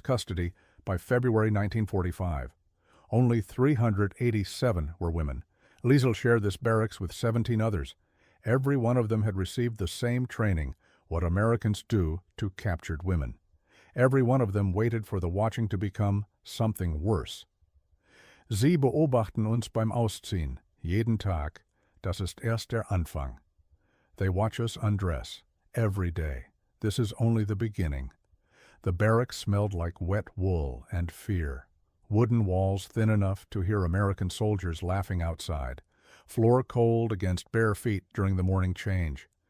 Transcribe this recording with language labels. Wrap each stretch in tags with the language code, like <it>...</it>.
<en>custody by February 1945. Only 387 were women. Liesel shared this barracks with 17 others. Every one of them had received the same training, what Americans do to captured women. Every one of them waited for the watching to become something worse.</en> <de>Sie beobachten uns beim Ausziehen, jeden Tag. Das ist erst der Anfang.</de> <en>They watch us undress, every day. This is only the beginning. The barracks smelled like wet wool and fear. Wooden walls thin enough to hear American soldiers laughing outside. Floor cold against bare feet during the morning change.</en>